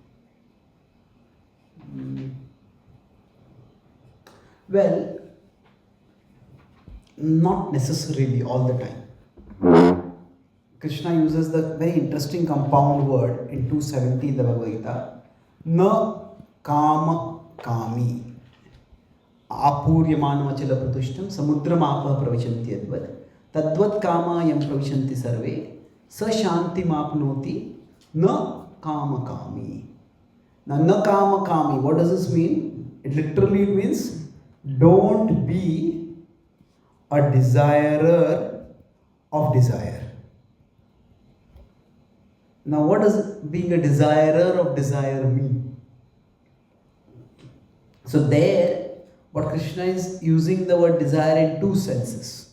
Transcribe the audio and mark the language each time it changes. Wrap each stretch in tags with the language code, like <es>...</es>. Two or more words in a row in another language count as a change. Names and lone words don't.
<en>Well, not necessarily all the time. Krishna uses the very interesting compound word in 270 in the Bhagavad-gita.</en> <sa>Na kama kami. Apuryamana achala pratushtam samudram apa pravichanti advat. Tadvat kama yam pravichanti sarve. Sa shanti mapnoti na kama kami.</sa> <en>Now,</en> <sa>na kama kami,</sa> <en>what does this mean? It literally means don't be a desirer of desire. Now, what does being a desirer of desire mean? So, there, what Krishna is using the word desire in two senses.</en>